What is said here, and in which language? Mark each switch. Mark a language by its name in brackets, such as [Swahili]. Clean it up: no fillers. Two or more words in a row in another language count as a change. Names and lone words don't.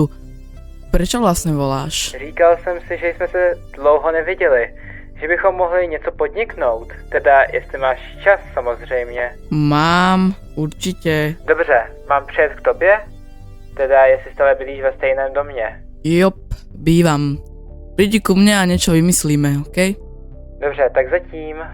[Slovak] Prečo vlastne voláš? [Czech] Říkal jsem si, že jsme se dlouho neviděli. Že bychom mohli něco podniknout. Teda, jestli máš čas, samozřejmě. [Slovak] Mám, určite. [Czech] Dobře, mám přijet k tobě? Teda, jestli stále bydlíš ve stejném domě. [Slovak] Jop, bývam. Prídi ku mne a niečo vymyslíme, okej? [Czech] Dobře, tak zatím.